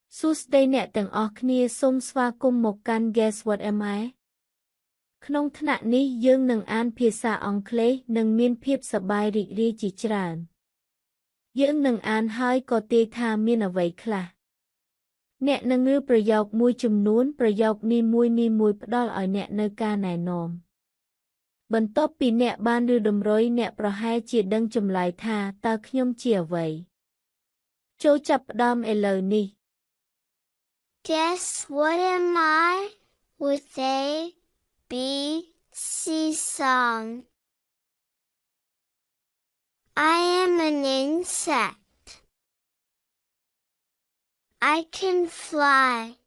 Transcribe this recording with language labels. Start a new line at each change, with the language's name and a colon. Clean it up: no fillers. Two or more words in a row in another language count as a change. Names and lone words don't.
Khmer: សួស្តីអ្នកទាំងអស់គ្នាសូមស្វាគមន៍មកកាន់ Guess What Am I ក្នុងថ្នាក់នេះយើងនឹងអានភាសាអង់គ្លេសនិងមានភាពសប្បាយរីករាយជាច្រើនយើងនឹងអានហើយក៏ទាយថាមានអ្វីខ្លះអ្នកនឹងឮប្រយោគមួយចំនួនប្រយោគនីមួយផ្ដល់ឲ្យអ្នកនូវការណែនាំបន្ទាប់ពីអ្នកបានឮតម្រុយអ្នកប្រហែលជាដឹងចម្លើយថាតើខ្ញុំជាអ្វីចូលចាប់ផ្ដើមឥឡូវនេះ
English: Guess what am I with A B C song? I am an insect. I can fly.